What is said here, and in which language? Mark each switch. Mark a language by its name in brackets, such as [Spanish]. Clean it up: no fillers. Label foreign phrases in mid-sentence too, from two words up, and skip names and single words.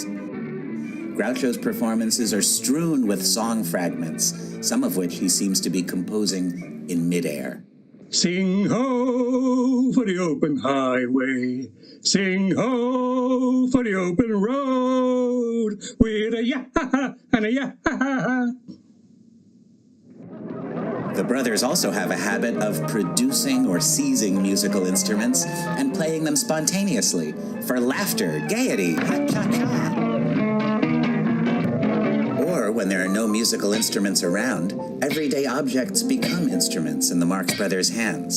[English] Groucho's performances are strewn with song fragments, some of which he seems to be composing in midair. Sing ho for the open highway, sing ho for the open road, with a ya-ha-ha and a ya-ha-ha. The brothers also have a habit of producing or seizing musical instruments and playing them spontaneously for laughter, gaiety, ha-cha-cha. Or when When there are no musical instruments around, everyday objects become instruments in the Marx Brothers' hands.